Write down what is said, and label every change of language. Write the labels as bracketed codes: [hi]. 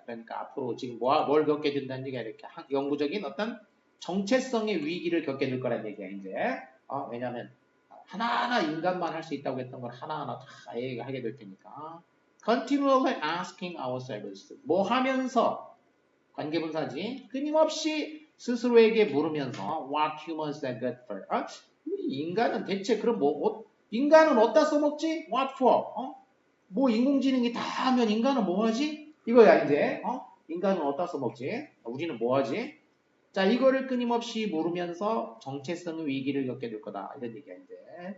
[ko] 그러니까 앞으로 지금 뭘 겪게 된다는 얘기야. 이렇게 영구적인 어떤 정체성의 위기를 겪게 될 거라는 얘기야, 이제. 왜냐하면 하나하나 인간만 할 수 있다고 했던 걸 하나하나 다 AI가 하게 될 테니까. [en] Continually asking ourselves. [ko] 뭐 하면서 관계분사지. 끊임없이 스스로에게 물으면서 [en] What humans are good for? [ko] 인간은 대체 그럼 인간은 어디다 써먹지? [en] What for? [ko] 뭐 인공지능이 다 하면 인간은 뭐 하지? 이거야 이제. 인간은 어디다 써먹지? 우리는 뭐 하지? 자, 이거를 끊임없이 물으면서 정체성의 위기를 겪게 될 거다. 이런 얘기야 이제.